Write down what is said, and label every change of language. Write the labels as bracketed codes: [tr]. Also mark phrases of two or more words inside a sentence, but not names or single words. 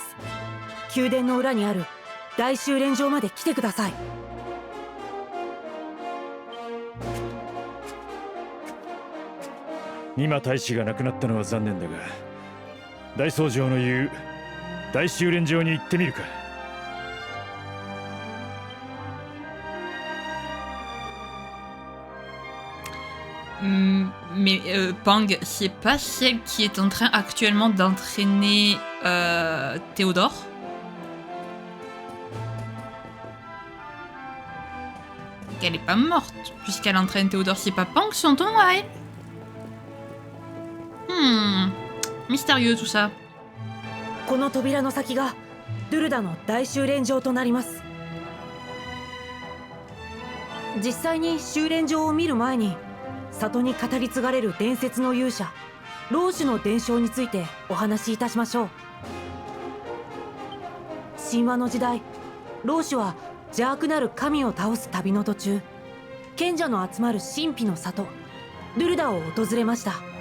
[ja] 宮殿の裏にある大修練場まで来てください。ニマ大使が亡くなったのは残念だが、大僧正の言う大修練場に行ってみるか。 [fr] Mais Pang, c'est pas celle qui est en train actuellement d'entraîner Théodore? Elle est pas morte, puisqu'elle entraîne Théodore. C'est pas Pang son ton à elle? Mystérieux tout ça. [ja] この扉の先がドゥルダの大修練場となります。実際に修練場を見る前に里に語り継がれる伝説の勇者老主の伝承についてお話しいたしましょう。神話の時代、老主は邪悪なる神を倒す旅の途中、賢者の集まる神秘の里ルルダを訪れました。